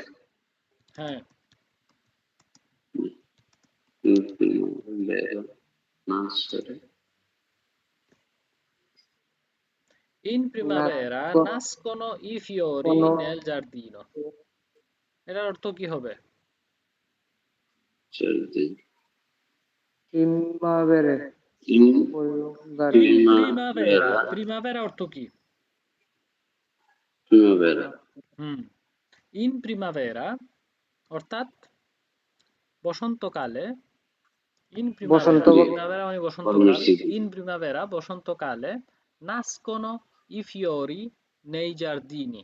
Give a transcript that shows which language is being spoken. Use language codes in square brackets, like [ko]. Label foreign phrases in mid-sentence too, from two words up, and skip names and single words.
[bn] হ্যাঁ [it] nascere in primavera nascono nascono i fiori nel giardino. [bn] এটার অর্থ কি হবে? [it] giardino. primavere In giardino প্রিমাভেরা, primavera, [bn] প্রিমাভেরা অর্থ কি? [it] primavera, [bn] হুম, [it] in primavera [bn] অর্থাৎ বসন্তকালে, [it] in primavera, [bn] বসন্ত প্রিমাভেরা মানে বসন্তকাল, Formicidi. [it] in primavera [bn] বসন্তকালে, [it] nascono i fiori nei giardini.